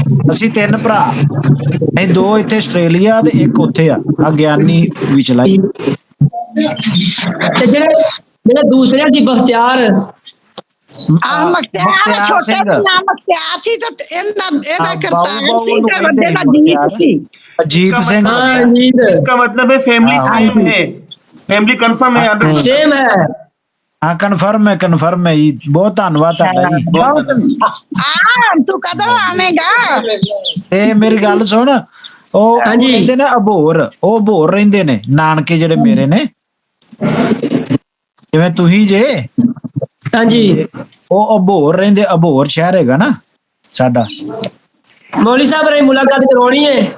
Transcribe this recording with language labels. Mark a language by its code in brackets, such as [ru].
[pa] ਅਸੀਂ 3 ਭਰਾ, ਅਸੀਂ 2 ਇੱਥੇ ਆਸਟ੍ਰੇਲੀਆ ਤੇ ਇੱਕ ਉੱਥੇ ਆ ਗਿਆਨੀ ਵਿਚਲਾ। ਤੇ ਜਿਹੜੇ ਦੂਸਰੇ ਸੀ ਬਖਤਿਆਰ, ਮਖਤਿਆਰ ਛੋਟੇ ਦਾ ਨਾਮ ਮਖਤਿਆਰ ਸੀ ਤੇ ਇਹਦਾ ਕਰਤਾਰ ਸੀ ਤੇ ਵੱਡੇ ਦਾ ਜੀਤ ਸੀ। ਅਜੀਤ ਸਿੰਘ। [hi] हाँ जीत, इसका मतलब है फैमिली सेम है, फैमिली कंफर्म है 100%। सेम है। हाँ कन्फर्म है जी, बहुत धन्यवाद [pa] ਤੁਹਾਡਾ ਜੀ। ਤੂੰ ਕਦੋਂ ਆਵੇਂਗਾ? ਤੇ ਮੇਰੀ ਗੱਲ ਸੁਣ, ਉਹ ਹਾਂਜੀ। ਰਹਿੰਦੇ ਨੇ ਅਬੋਹਰ, ਉਹ ਅਬੋਹਰ ਰਹਿੰਦੇ ਨੇ ਨਾਨਕੇ ਜਿਹੜੇ ਮੇਰੇ ਨੇ, ਜਿਵੇਂ ਤੁਸੀਂ ਜੇ। [hi] हाँ जी, [pa] ਉਹ ਅਬੋਹਰ ਰਹਿੰਦੇ, ਅਬੋਹਰ ਸ਼ਹਿਰ ਹੈਗਾ ਨਾ ਸਾਡਾ। [hi] मौली साहब रे मुलाकात करवानी है।